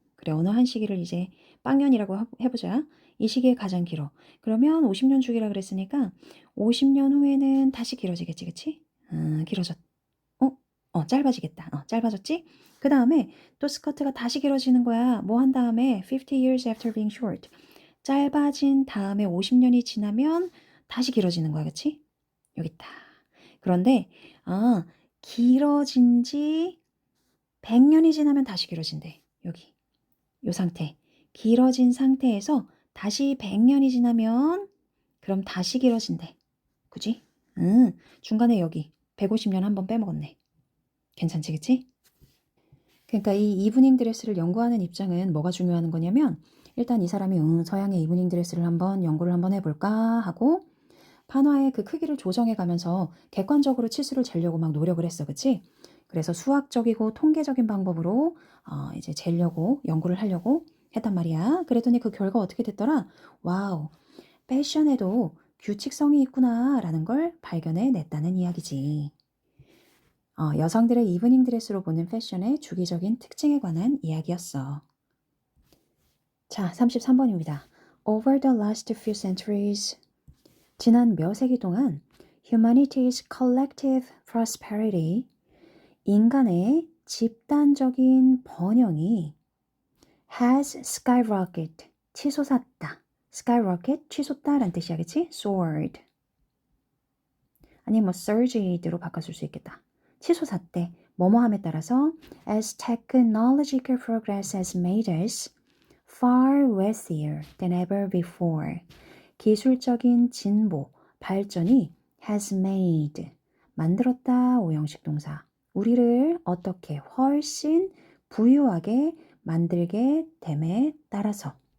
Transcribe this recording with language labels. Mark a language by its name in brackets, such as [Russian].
[Korean] 그래, 어느 한 시기를 이제 빵년이라고 해보자. 이 시기에 가장 길어. 그러면 50년 주기라 그랬으니까 50년 후에는 다시 길어지겠지, 그치? 길어졌. 짧아지겠다. 짧아졌지? 그 다음에 또 스커트가 다시 길어지는 거야. 뭐 한 다음에 [English] 50 years after being short. [Korean] 짧아진 다음에 50년이 지나면 다시 길어지는 거야. 그치? 여기 있다. 그런데 길어진 지 100년이 지나면 다시 길어진대. 여기. 요 상태. 길어진 상태에서 다시 100년이 지나면 그럼 다시 길어진대. 그지? 중간에 여기 150년 한번 빼먹었네. 괜찮지, 그치? 그러니까 이 이브닝 드레스를 연구하는 입장은 뭐가 중요한 거냐면 일단 이 사람이 서양의 이브닝 드레스를 한번 연구를 한번 해볼까 하고 판화의 그 크기를 조정해 가면서 객관적으로 치수를 재려고 막 노력을 했어. 그치? 그래서 수학적이고 통계적인 방법으로 이제 재려고 연구를 하려고 했단 말이야. 그랬더니 그 결과 어떻게 됐더라? 와우, 패션에도 규칙성이 있구나 라는 걸 발견해 냈다는 이야기지. 여성들의 이브닝 드레스로 보는 패션의 주기적인 특징에 관한 이야기였어. 자, 33번입니다. [English] Over the last few centuries, [Korean] 지난 몇 세기 동안 [English] humanity's collective prosperity, [Korean] 인간의 집단적인 번영이 [English] has skyrocketed, [Korean] 치솟았다. [English] skyrocket, 치솟다라는 뜻이야, 그치? soared. 아니 뭐 surged로 바꿔줄 수 있겠다. 치솟았대. [Korean] 뭐뭐함에 따라서 [English] as technological progress has made us far wealthier than ever before. [Korean] 기술적인 진보, 발전이 has made, 만들었다 오형식 동사. 우리를 어떻게 훨씬 부유하게 만들게 됨에 따라서.